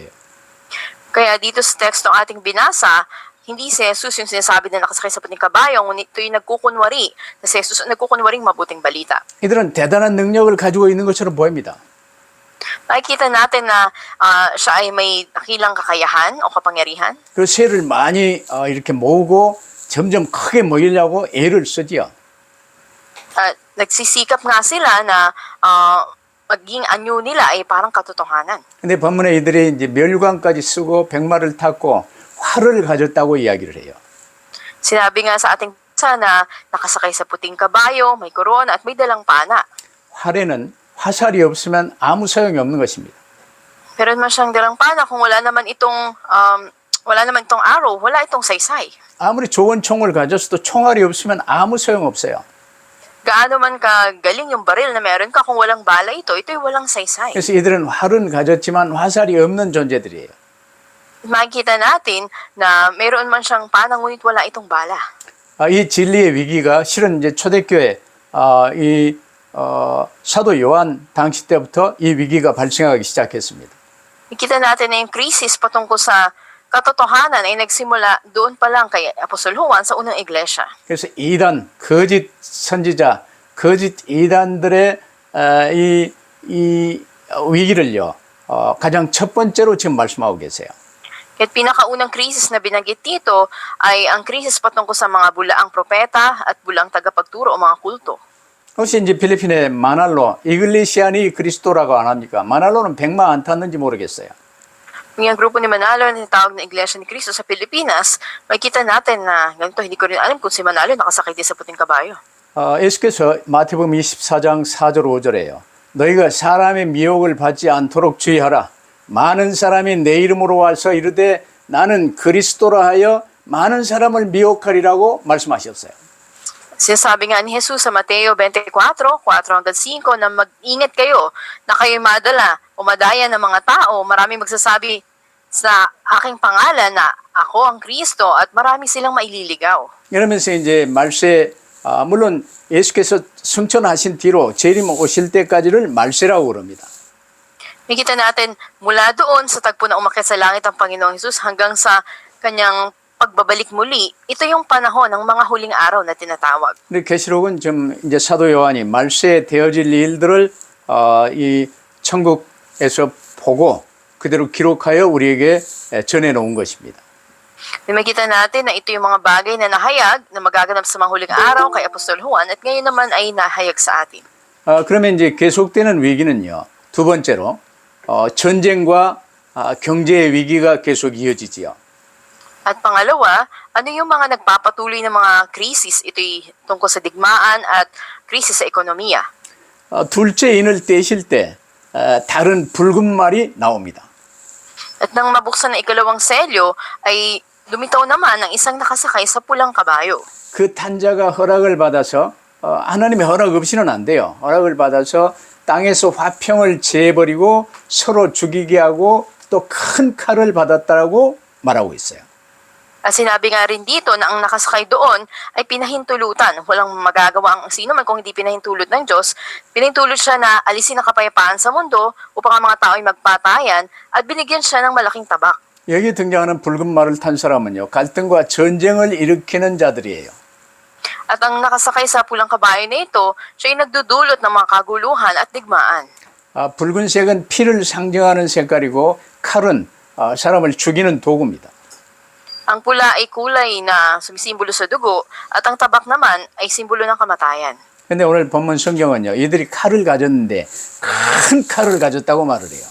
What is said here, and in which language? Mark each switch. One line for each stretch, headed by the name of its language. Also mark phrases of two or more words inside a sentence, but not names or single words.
Filipino: Kaya dito sa tekstong ating binasa, hindi si Jesus yung sinasabi na nakasakay sa puting kabayo, ngunit ito yung nagkukunwari na si Jesus ang nagkukunwaring mabuting balita.
Korean: 이들은 대단한 능력을 가지고 있는 것처럼 보입니다.
Filipino: Nakikita natin na siya ay may dakilang kakayahan o kapangyarihan.
Korean: 그 새를 많이 이렇게 모으고 점점 크게 모이려고 애를 쓰지요.
Filipino: Nagsisikap nga sila na maging anyo nila ay parang katotohanan.
Korean: 근데 본문에 이들이 이제 멸관까지 쓰고 백마를 탔고 활을 가졌다고 이야기를 해요.
Filipino: Sinabi nga sa ating basa na nakasakay sa puting kabayo, may korona at may dalang pana.
Korean: 활에는 화살이 없으면 아무 소용이 없는 것입니다.
Filipino: Pero naman siyang dalang pana kung wala naman itong arrow, wala itong saysay.
Korean: 아무리 좋은 총을 가졌어도 총알이 없으면 아무 소용 없어요.
Filipino: Gaano man kagaling yung baril na meron ka, kung walang bala ito'y walang saysay.
Korean: 그래서 이들은 활은 가졌지만 화살이 없는 존재들이에요.
Filipino: Makikita natin na meron man siyang pana, ngunit wala itong bala.
Korean: 이 진리의 위기가 실은 이제 초대교회 사도 요한 당시 때부터 이 위기가 발생하기 시작했습니다.
Filipino: Nakita natin na yung krisis patungkol sa katotohanan ay nagsimula doon pa lang kay Apostol Juan sa unang iglesia.
Korean: 그래서 이단, 거짓 선지자, 거짓 이단들의 이 위기를요, 가장 첫 번째로 지금 말씀하고 계세요.
Filipino: Kaya't pinakaunang krisis na binanggit dito ay ang krisis patungkol sa mga bulaang propeta at bulaang tagapagturo o mga kulto.
Korean: 혹시 이제 필리핀의 마날로, 이글리시안이 그리스도라고 안 합니까? 마날로는 백마 안 탔는지 모르겠어요.
Filipino: Yung grupo ni Manalo na tinatawag na Iglesia ni Cristo sa Pilipinas, makikita natin na ganito, hindi ko rin alam kung si Manalo nakasakay din sa puting kabayo.
Korean: 예수께서 마태복음 24장 4절 5절에요. 너희가 사람의 미혹을 받지 않도록 주의하라. 많은 사람이 내 이름으로 와서 이르되 나는 그리스도라 하여 많은 사람을 미혹하리라고 말씀하셨어요.
Filipino: Sinasabi nga ni Jesus sa Mateo 24, 4-5 na mag-ingat kayo na kayo'y madala o madaya ng mga tao. Maraming magsasabi sa aking pangalan na ako ang Kristo at marami silang maililigaw.
Korean: 이러면서 이제 말세, 물론 예수께서 승천하신 뒤로 재림 오실 때까지를 말세라고 그럽니다.
Filipino: Makita natin mula doon sa tagpo na umakyat sa langit ang Panginoong Jesus hanggang sa kanyang pagbabalik muli, ito yung panahon ng mga huling araw na tinatawag.
Korean: 근데 계시록은 좀 이제 사도 요한이 말세에 되어질 일들을 이 천국에서 보고 그대로 기록하여 우리에게 전해 놓은 것입니다.
Filipino: Makita natin na ito yung mga bagay na nahayag na magaganap sa mga huling araw kay Apostol Juan at ngayon naman ay nahayag sa atin.
Korean: 그러면 이제 계속되는 위기는요. 두 번째로 전쟁과 경제의 위기가 계속 이어지지요.
Filipino: At pangalawa, ano yung mga nagpapatuloy ng mga krisis? Ito'y tungkol sa digmaan at krisis sa ekonomiya.
Korean: 둘째 인을 떼실 때 다른 붉은 말이 나옵니다.
Filipino: At nang mabuksan ng ikalawang selyo, ay lumitaw naman ang isang nakasakay sa pulang kabayo.
Korean: 그 탄자가 허락을 받아서 하나님의 허락 없이는 안 돼요. 허락을 받아서 땅에서 화평을 재버리고 서로 죽이게 하고 또 큰 칼을 받았다라고 말하고 있어요.
Filipino: At sinabi nga rin dito na ang nakasakay doon ay pinahintulutan. Walang magagawa ang sino man kung hindi pinahintulot ng Diyos. Pinahintulot siya na alisin ang kapayapaan sa mundo upang ang mga tao ay magpatayan at binigyan siya ng malaking tabak.
Korean: 여기 등장하는 붉은 말을 탄 사람은요. 갈등과 전쟁을 일으키는 자들이에요.
Filipino: At ang nakasakay sa pulang kabayo na ito, siya ay nagdudulot ng mga kaguluhan at digmaan.
Korean: 붉은색은 피를 상징하는 색깔이고 칼은 사람을 죽이는 도구입니다.
Filipino: Ang pula ay kulay na sumisimbolo sa dugo at ang tabak naman ay simbolo ng kamatayan.
Korean: 근데 오늘 본문 성경은요. 이들이 칼을 가졌는데 큰 칼을 가졌다고 말을 해요.